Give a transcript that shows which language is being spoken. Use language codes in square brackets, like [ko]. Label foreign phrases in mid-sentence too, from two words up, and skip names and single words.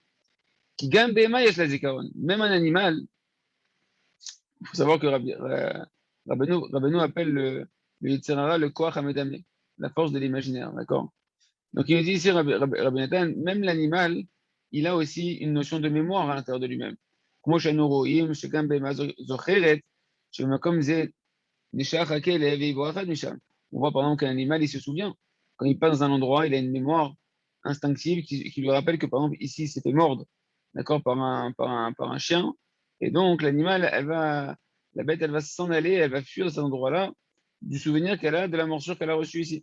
[fr] Qui gagne même un animal, il faut savoir que Rabbeinu appelle le [he] יצר הרע [fr] le [he] כח המדמה, [fr] la force de l'imaginaire, d'accord? Donc il nous dit ici, Rabbi Nathan, même l'animal, il a aussi une notion de mémoire à l'intérieur de lui-même. [he] כמו שאנו רואים שגם בהמה זוכרת שבמקום זה נשאר הכלב ויברח משם. [fr] On voit par exemple qu'un animal, il se souvient. Quand il passe dans un endroit, il a une mémoire instinctive qui lui rappelle que par exemple ici, il s'est fait mordre, d'accord, par un chien. Et donc l'animal, la bête, elle va s'en aller, elle va fuir de cet endroit-là du souvenir qu'elle a de la morsure qu'elle a reçue ici.